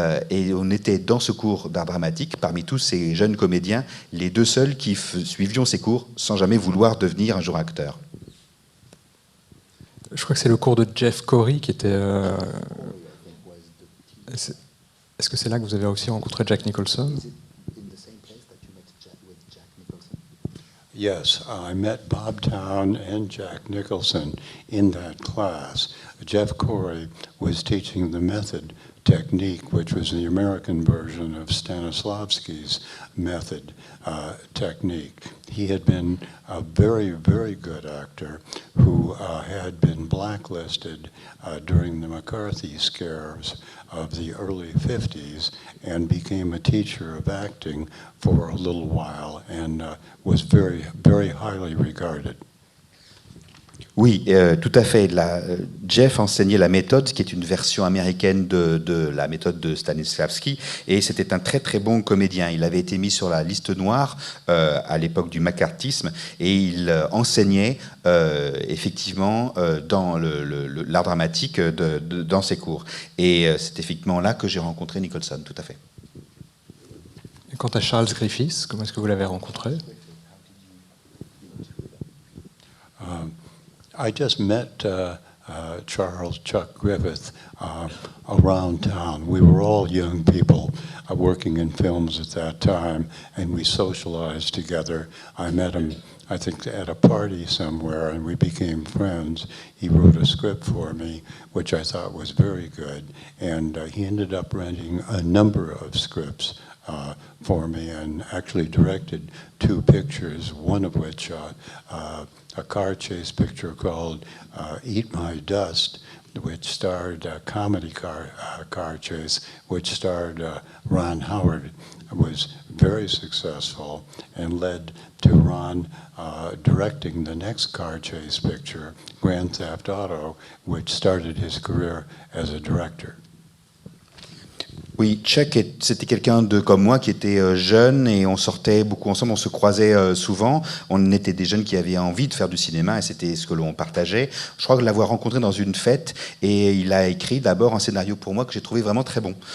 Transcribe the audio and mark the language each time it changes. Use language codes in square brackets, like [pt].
[fr] Et on était dans ce cours d'art dramatique, parmi tous ces jeunes comédiens, les deux seuls qui suivions ces cours sans jamais vouloir devenir un jour acteur. Je crois que c'est le cours de Jeff Corey qui était... Est-ce que c'est là que vous avez aussi rencontré Jack Nicholson? [en] Yes, I met Bob Town and Jack Nicholson in that class. Jeff Corey was teaching the method technique, which was the American version of Stanislavski's method technique. He had been a very, very good actor who had been blacklisted during the McCarthy scares of the early 50s and became a teacher of acting for a little while and was very, very highly regarded. [fr] Oui, tout à fait. Jeff enseignait la méthode, qui est une version américaine de la méthode de Stanislavski, et c'était un très très bon comédien. Il avait été mis sur la liste noire à l'époque du macartisme, et il enseignait effectivement dans l'art dramatique dans ses cours. Et c'est effectivement là que j'ai rencontré Nicholson, tout à fait. Et quant à Charles Griffiths, comment est-ce que vous l'avez rencontré? I just met Chuck Griffith around town. We were all young people working in films at that time, and we socialized together. I met him, I think, at a party somewhere, and we became friends. He wrote a script for me, which I thought was very good, and he ended up renting a number of scripts for me and actually directed 2 pictures, one of which a car chase picture called Eat My Dust, which starred a comedy car chase, which starred Ron Howard. It was very successful and led to Ron directing the next car chase picture, Grand Theft Auto, which started his career as a director. Oui, Chuck, c'était quelqu'un comme moi qui était jeune et on sortait beaucoup ensemble, on se croisait souvent. On était des jeunes qui avaient envie de faire du cinéma et c'était ce que l'on partageait. Je crois que l'avoir rencontré dans une fête et il a écrit d'abord un scénario pour moi que j'ai trouvé vraiment très bon.